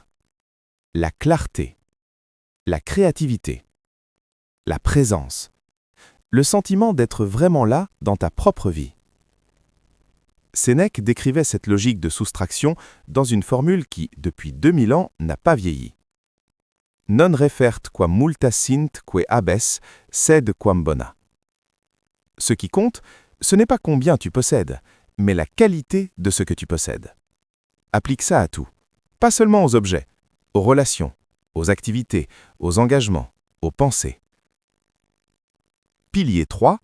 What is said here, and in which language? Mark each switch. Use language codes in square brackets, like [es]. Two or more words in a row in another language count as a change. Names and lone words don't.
[fr] La clarté, la créativité, la présence, le sentiment d'être vraiment là dans ta propre vie. Sénèque décrivait cette logique de soustraction dans une formule qui, depuis 2000 ans, n'a pas vieilli. [la] Non refert quam multa sint que habes, sed quam bona. [fr] Ce qui compte, ce n'est pas combien tu possèdes, mais la qualité de ce que tu possèdes. Applique ça à tout, pas seulement aux objets, aux relations, aux activités, aux engagements, aux pensées. Pilier 3.